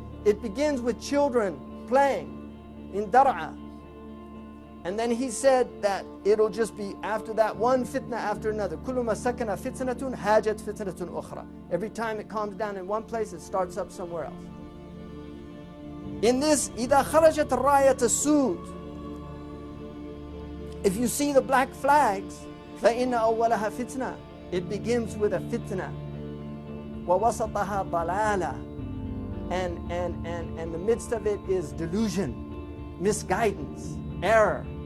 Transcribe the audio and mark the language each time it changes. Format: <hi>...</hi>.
<en>It begins with children playing in Dar'a. And then he said that it'll just be after that one fitna after another.</en> <ar>كُلُّ مَا سَكَنَ فِتْنَةٌ هَاجَتْ فِتْنَةٌ أُخْرَى.</ar> <en>Every time it calms down in one place, it starts up somewhere else. In this,</en> <ar>إِذَا خَرَجَتْ الرَّايَةَ السُّودِ.</ar> <en>If you see the black flags,</en> <ar>فَإِنَّ أَوَّلَهَا فِتْنَةٌ.</ar> <en>It begins with a fitna.</en> <ar>وَوَسَطَهَا ضَلَالَةٌ.</ar> <en>And the midst of it is delusion, misguidance, error.</en>